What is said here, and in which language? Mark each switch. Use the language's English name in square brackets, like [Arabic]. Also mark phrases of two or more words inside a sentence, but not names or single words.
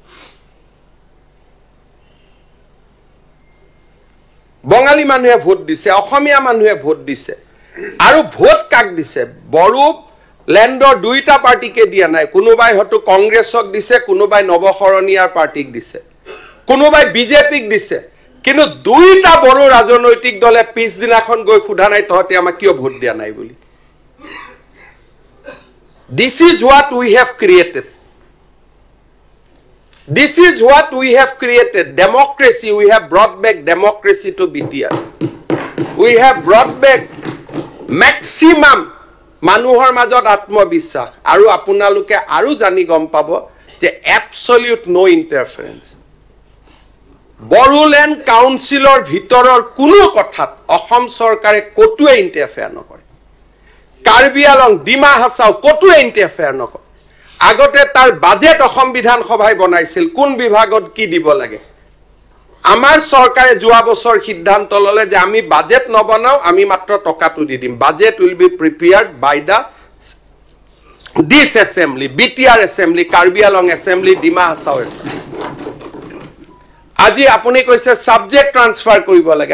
[Assamese] বঙালী মানুহে ভোট দিছে অসমীয়া মানুহে ভোট দিছে আৰু ভোট কাক দিছে বড়ো ল্যান্ডৰ দুইটা পাৰ্টিকে দিয়া নাই কোনোবাই হয়তো কংগ্ৰেছক দিছে কোনোবাই নৱশৰণীয়াৰ পাৰ্টিক দিছে কোনোবাই বিজেপিক দিছে কিন্তু দুইটা বড়ো ৰাজনৈতিক দলে পিছদিনাখন গৈ সোধা নাই তহঁতে আমাক কিয় ভোট দিয়া নাই বুলি [English] This is what we have created. This is what we have created. Democracy, we have brought back democracy to BTR. We have brought back maximum [Assamese] মানুহৰ মাজত আত্মবিশ্বাস আৰু আপোনালোকে আৰু জানি গম পাব যে [English] absolute no interference. [Assamese] বড়োলেণ্ড কাউন্সিলৰ ভিতৰৰ কোনো কথাত অসম চৰকাৰে কতোৱে ইণ্টাৰফেয়াৰ নকৰে কাৰ্বি আলং ডিমা হাছাও কতোৱে ইণ্টাৰফেয়াৰ নকৰে আগতে তাৰ বাজেট অসম বিধানসভাই বনাইছিল কোন বিভাগত কি দিব লাগে আমাৰ চৰকাৰে যোৱা বছৰ সিদ্ধান্ত ললে যে আমি বাজেট নবনাও আমি মাত্ৰ টকাটো দি দিম [English] budget will be prepared by the this assembly [Assamese] বিটিআৰ এছেম্বলি কাৰ্বি আলং এছেম্বলি ডিমা হাছাও এছেম্বলি আজি আপুনি কৈছে [English] subject transfer [Assamese] কৰিব লাগে